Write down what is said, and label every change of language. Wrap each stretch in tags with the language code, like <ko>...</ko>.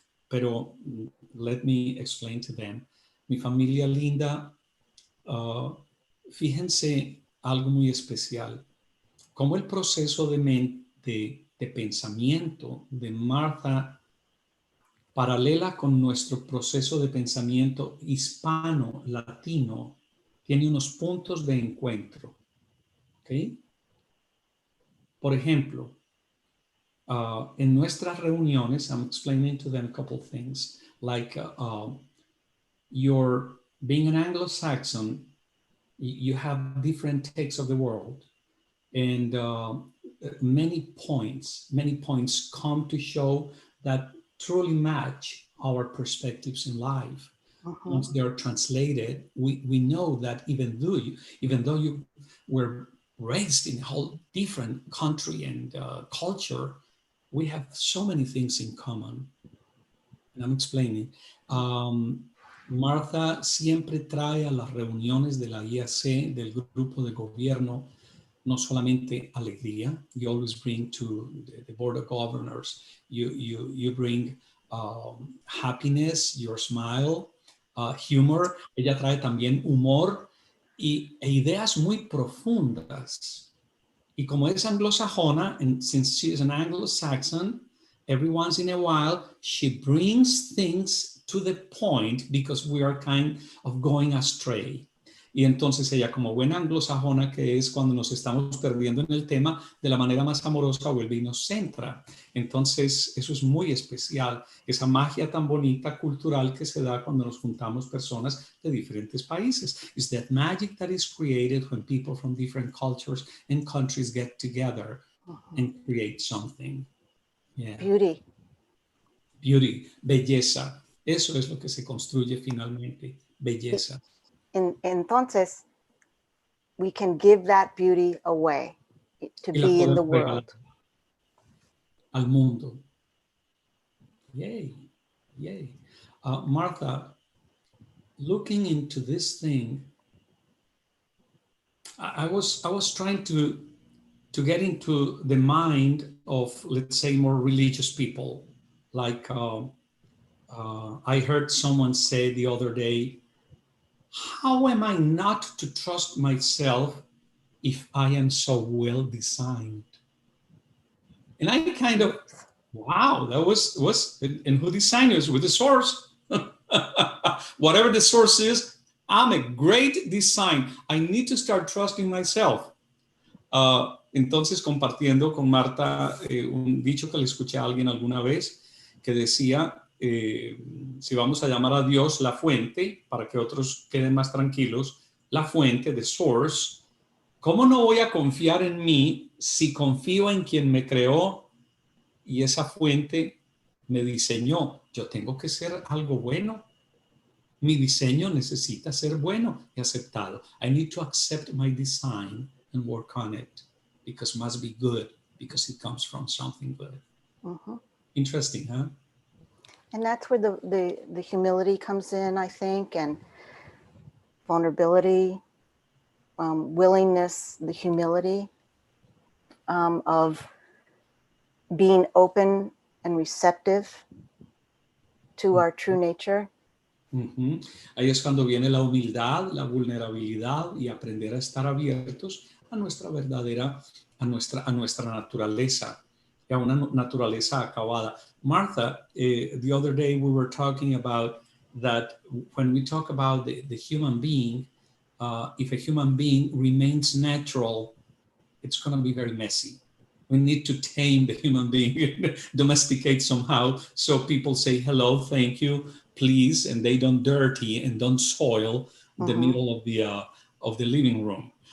<es>Pero</es> <en>let me explain to them.</en> <es>Mi familia linda, fíjense algo muy especial. Como el proceso de pensamiento de Martha paralela con nuestro proceso de pensamiento hispano, latino, tiene unos puntos de encuentro. ¿Okay? Por ejemplo, en nuestras reuniones,</es> <en>I'm explaining to them a couple things, like you're being an Anglo-Saxon, you have different takes of the world, and many points come to show that truly match our perspectives in life. Once they are translated, we know that even though you were raised in a whole different country and culture, we have so many things in common. And I'm explaining.</en> <es>Martha siempre trae a las reuniones de la IAC, del grupo de gobierno, no solamente alegría.</es> <en>You always bring to the board of governors, you bring happiness, your smile, humor.</en> <es>Ella trae también humor e ideas muy profundas. Y como es anglosajona,</es> <en>and since she is an Anglo-Saxon, every once in a while, she brings things to the point because we are kind of going astray.</en> <es>Y entonces ella, como buena anglosajona que es, cuando nos estamos perdiendo en el tema, de la manera más amorosa vuelve y nos centra. Entonces eso es muy especial, esa magia tan bonita cultural que se da cuando nos juntamos personas de diferentes países.</es> <en>It's that magic that is created when people from different cultures and countries get together and create something. Yeah. Beauty, belleza.</en> <es>Eso es lo que se construye finalmente, belleza. Entonces,</es> <en>we can give that beauty away to be in the world.</en> <es>Al mundo. Yay, yay.</es> <en>Martha, looking into this thing, I was trying to get into the mind of, let's say, more religious people. Like I heard someone say the other day, how am I not to trust myself if I am so well designed? And I kind of, wow, that was and who designed it? With the source. Whatever the source is, I'm a great design. I need to start trusting myself.</en> <es>Entonces, compartiendo con Marta un dicho que le escuché a alguien alguna vez que decía, si vamos a llamar a Dios la fuente, para que otros queden más tranquilos, la fuente,</es> <en>the source,</en> <es>¿cómo no voy a confiar en mí si confío en quien me creó y esa fuente me diseñó? Yo tengo que ser algo bueno. Mi diseño necesita ser bueno y aceptado.</es> <en>I need to accept my design and work on it because it must be good because it comes from something good. Mm-hmm. Interesting, huh? And that's where the humility comes in, I think, and vulnerability, willingness, the humility of being open and receptive to our true nature. Uh-huh.</en> <es>Ahí es cuando viene la humildad, la vulnerabilidad y aprender a estar abiertos a nuestra verdadera, a nuestra naturaleza, a una naturaleza acabada.</es> <en>Martha, the other day we were talking about that when we talk about the human being, if a human being remains natural, it's going to be very messy. We need to tame the human being, domesticate somehow, so people say hello, thank you, please, and they don't dirty and don't soil the middle of the living room.</en>